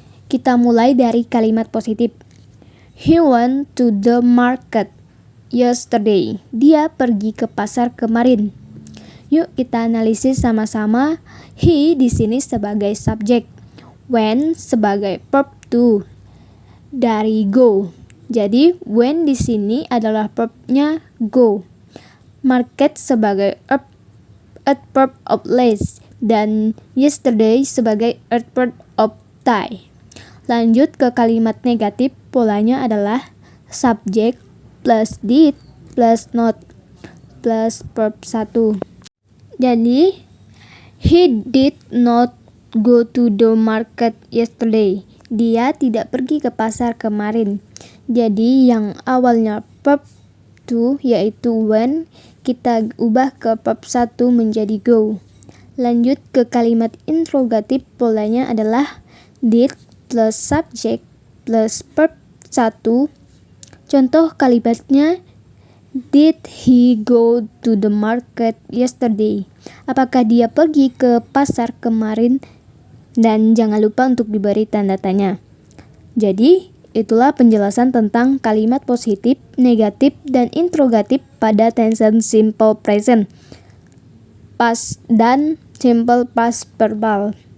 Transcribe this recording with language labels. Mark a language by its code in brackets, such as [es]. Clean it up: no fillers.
[id] Kita mulai dari kalimat positif. [en] He went to the market yesterday. [id] Dia pergi ke pasar kemarin. Yuk kita analisis sama-sama. He di sini sebagai subjek, went sebagai verb to dari go. Jadi when di sini adalah verbnya go. Market sebagai adverb of place dan yesterday sebagai adverb of tie. Lanjut ke kalimat negatif, polanya adalah [en] subject plus did plus not plus verb 1. [id] Jadi [en] he did not go to the market yesterday. [id] Dia tidak pergi ke pasar kemarin. Jadi yang awalnya verb to yaitu when, kita ubah ke verb 1 menjadi go. Lanjut ke kalimat interrogatif, polanya adalah [en] did plus subject plus verb 1. [id] Contoh kalimatnya, [en] did he go to the market yesterday? [id] Apakah dia pergi ke pasar kemarin? Dan jangan lupa untuk diberi tanda tanya. Jadi, itulah penjelasan tentang kalimat positif, negatif, dan interrogatif pada tense simple present, past, dan simple past verbal.